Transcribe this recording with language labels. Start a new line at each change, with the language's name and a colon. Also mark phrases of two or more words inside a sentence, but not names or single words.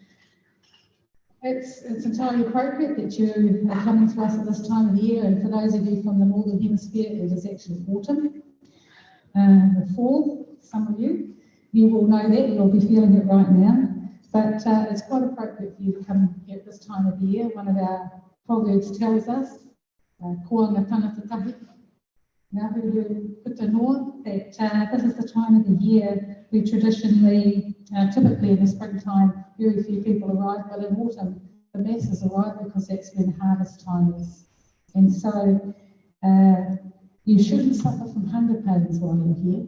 English: It's entirely appropriate that you are coming to us at this time of the year, and for those of you from the Northern Hemisphere, it is actually autumn, the fall. Some of you will know that, you'll be feeling it right now, but it's quite appropriate for you to come here at this time of the year. One of our proverbs tells us,
Māori: ko ngā tangata tahi, ngā huru puta noa,
English: that this is the time of the year we traditionally, typically in the springtime, very few people arrive, but in autumn, the masses arrive because that's when harvest time is. And so you shouldn't suffer from hunger pains while you're here.